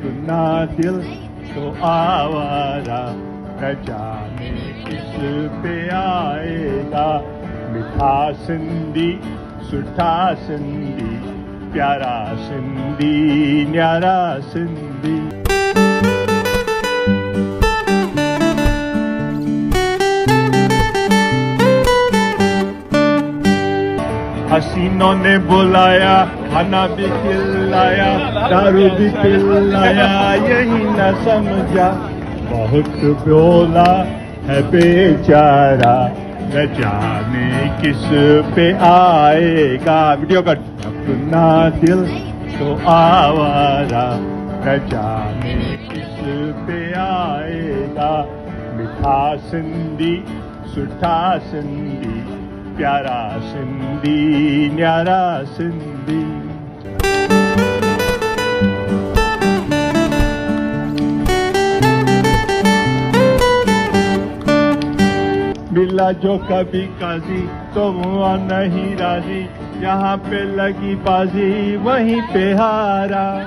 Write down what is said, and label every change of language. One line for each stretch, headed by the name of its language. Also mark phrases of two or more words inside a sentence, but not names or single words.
Hindi: अपना दिल तो आवारा, न जाने किस पे आएगा।
Sindhi: मिठा सिंधी, सुठा सिंधी, प्यारा सिंधी, न्यारा सिंधी।
Hindi: हसीनों ने बुलाया, खाना भी खिलाया, दारू भी पिलाया, यही न समझा बहुत बोला है बेचारा, न जाने किस पे आएगा।
English: video cut.
Hindi: अपना दिल तो आवारा, न जाने किस पे आएगा।
Sindhi: मिठा सिंधी, सुठा सिंधी, प्यारा सिंधी, न्यारा सिंधी।
Hindi: मिला जो कभी काजी तो हुआ नहीं राजी, यहाँ पे लगी बाजी वहीं पे हारा।